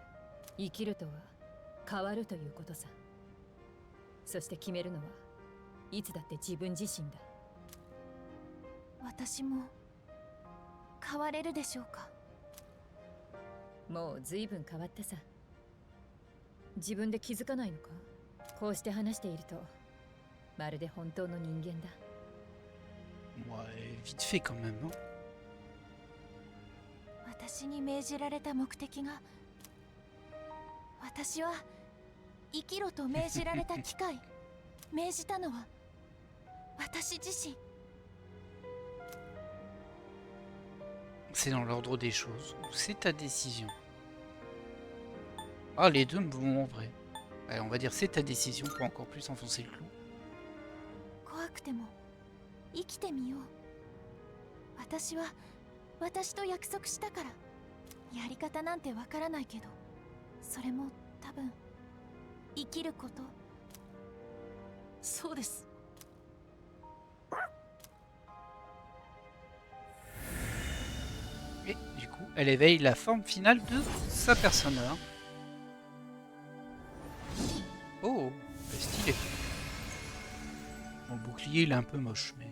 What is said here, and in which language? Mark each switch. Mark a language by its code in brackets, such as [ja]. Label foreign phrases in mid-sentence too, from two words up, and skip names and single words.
[ja] 生きるとは変わるということさ。そして決めるのはいつだって自分自身だ。私も変われるでしょうか？もう随分変わったさ。自分で気づかないのか？こうして話しているとまるで本当の人間だ。 [fr] Ouais, vite fait quand même. Hein. [ja] 私に命じられた目的が、私は生きろと命じられた機械。命じたのは私自身。 [fr] C'est dans l'ordre des choses. C'est ta décision. Ah, les deux me vont en vrai. Allez, on va dire c'est ta décision pour encore plus enfoncer le clou. [ja] 怖くても生きてみよう。私は私と約束したから。やり方なんてわからないけど、それも多分生きること。そうです。 [fr] Et du coup, elle éveille la forme finale de sa persona. Oh, stylé. Bon, le bouclier, il est un peu moche, mais...